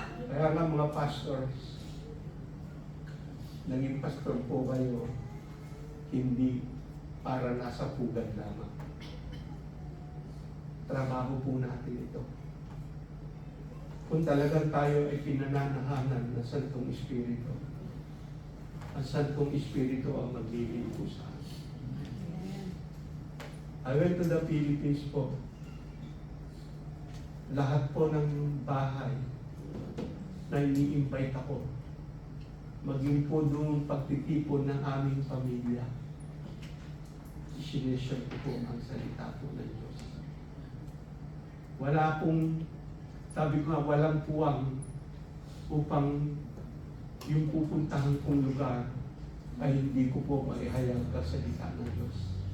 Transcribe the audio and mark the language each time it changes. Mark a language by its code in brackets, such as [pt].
[tl] Kaya nga mga pastors, naging pastor po kayo, hindi para nasa pugad lamang. Trabaho po natin ito. Kung talagang tayo ay pinananahanan ng Santong Espiritu, ang Santong Espiritu ang maglilid po sa atin. [en] I went to the Philippines po. [tl] Lahat po ng bahay na ini-invite ako, maging po doon pagtitipon ng aming pamilya. Sineshare ko po ang salita po ng Diyos. Wala pong, sabi ko nga, walang puwang upang yung pupuntahan kong lugar ay hindi ko po maihayag ang salita ng Diyos.